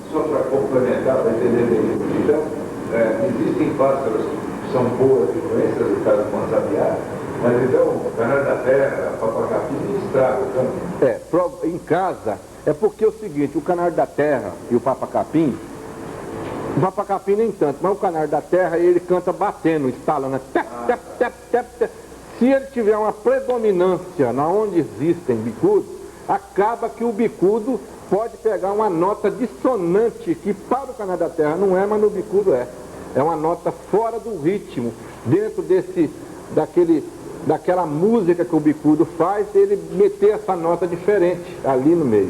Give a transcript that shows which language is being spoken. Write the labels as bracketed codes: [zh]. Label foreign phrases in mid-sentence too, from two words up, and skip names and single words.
[pt] Só para complementar, para entender bem. Então, existem pássaros que são boas influências, no caso do mansabiá, mas então o canário da terra, a papacapim, estraga o campo. Em casa, é porque é o seguinte, o canário da terra e o papacapim nem tanto, mas o canário da terra, ele canta batendo, estalando, tep, tep, tep, tep, tep. Se ele tiver uma predominância na onde existem bicudos, acaba que o bicudo pode pegar uma nota dissonante, que para o canário da terra não é, mas no bicudo é. É uma nota fora do ritmo, dentro daquela música que o bicudo faz, ele meter essa nota diferente ali no meio.